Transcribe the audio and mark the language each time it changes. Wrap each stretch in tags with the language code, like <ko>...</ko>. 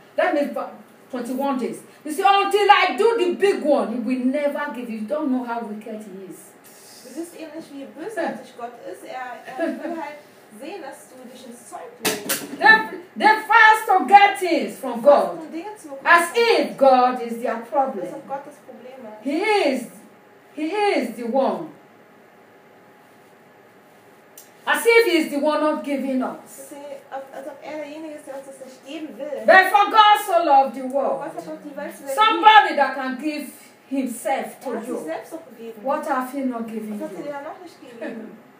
<en>That means 21 days. You see, until I do the big one, he will never give it. You don't know how wicked he is.</en> <de>Du siehst eben nicht, wie bösartig Gott ist. Er will halt</de> <en>they fast to get things from God, as if God is their problem. He is the one. As if he is the one not giving us. But for God so loved the world, somebody that can give himself to you, what have he not given you?</en>